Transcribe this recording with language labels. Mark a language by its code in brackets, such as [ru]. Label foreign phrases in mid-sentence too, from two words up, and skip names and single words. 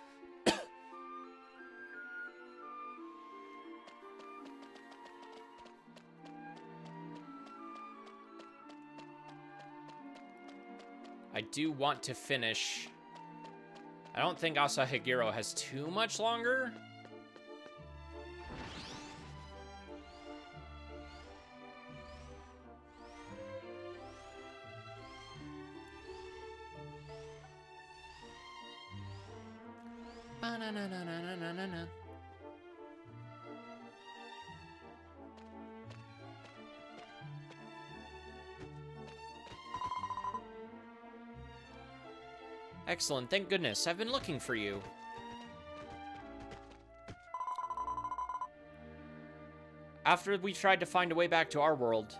[en] I do want to finish. I don't think Arahagiro has too much longer. Ba-na-na-na-na-na-na-na. Excellent, thank goodness. I've been looking for you. After we tried to find a way back to our world.